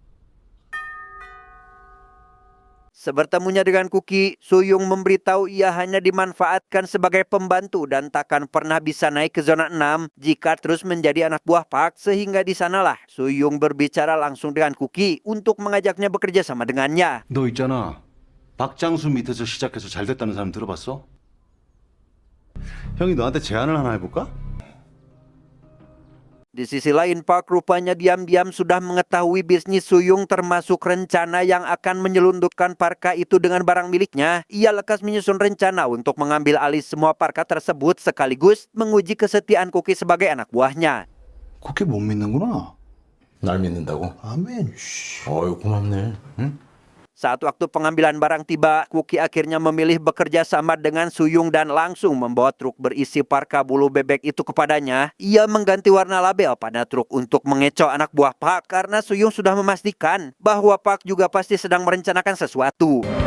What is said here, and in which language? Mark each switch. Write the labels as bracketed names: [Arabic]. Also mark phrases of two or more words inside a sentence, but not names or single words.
[Indonesian] Sebertemunya dengan Kuki, Suyung memberitahu ia hanya dimanfaatkan sebagai pembantu dan takkan pernah bisa naik ke zona 6 jika terus menjadi anak buah Park, sehingga di sanalah Suyung berbicara langsung dengan Kuki untuk mengajaknya bekerja sama dengannya. [Korean] 너 있잖아. 박장수 밑에서 시작해서 잘 됐다는 사람 들어봤어? 형이 너한테 제안을 하나 해볼까? [Indonesian] Di sisi lain, Park rupanya diam-diam sudah mengetahui bisnis Suyung, termasuk rencana yang akan menyelundupkan parka itu dengan barang miliknya. Ia lekas menyusun rencana untuk mengambil alih semua parka tersebut sekaligus menguji kesetiaan Kuki sebagai anak buahnya. [Korean] 그렇게 못 믿는구나. 날 믿는다고? 아멘. 어유 고맙네. 응? [Indonesian] Saat waktu pengambilan barang tiba, Kuki akhirnya memilih bekerja sama dengan Suyung dan langsung membawa truk berisi parka bulu bebek itu kepadanya. Ia mengganti warna label pada truk untuk mengecoh anak buah Park karena Suyung sudah memastikan bahwa Park juga pasti sedang merencanakan sesuatu.